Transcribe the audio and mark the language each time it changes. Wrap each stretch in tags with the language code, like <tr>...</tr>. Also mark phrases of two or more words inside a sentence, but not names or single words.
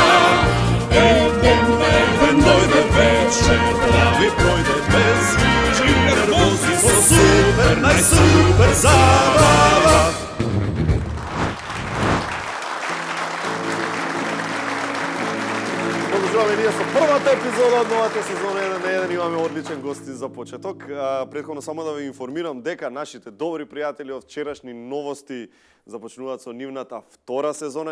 <mk>Еден на еден дојде вечер, да ви пројде без грижи, нервози со супер, најсупер забава. Продолжуваме ние со првата епизода од новата сезона 1 на 1. Имаме одличен гости за почеток. Претходно само да ве информирам дека нашите добри пријатели од вчерашни новости започнуваат со нивната втора сезона.</mk>